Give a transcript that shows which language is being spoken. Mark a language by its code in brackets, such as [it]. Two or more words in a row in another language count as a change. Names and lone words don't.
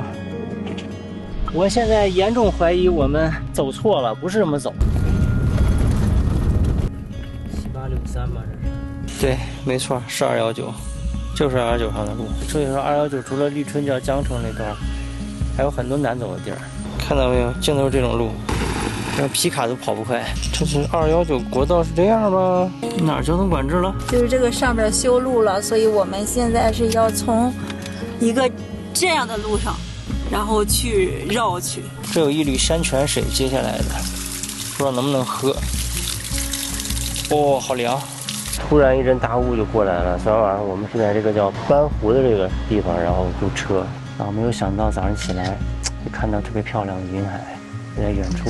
[zh] 我現在嚴重懷疑我們走錯了，不是這麼走。7863吧，這是。對，沒錯，是219，就是219上的路。所以說219除了立春叫江城那段，還有很多難走的地兒。看到沒有？淨都是這種路，這皮卡都跑不快。這是219國道是這樣嗎？哪兒交通管制了？就是這個上面修路了，所以我們現在是要從一個這樣的路上，然後去繞去。這有一縷山泉水接下來的，不知道能不能喝。哦，好涼！突然一陣大霧就過來了。昨天晚上我們是在這個叫班湖的這個地方，然後租車，然後沒有想到早上起來就看到特別漂亮的雲海就在遠處。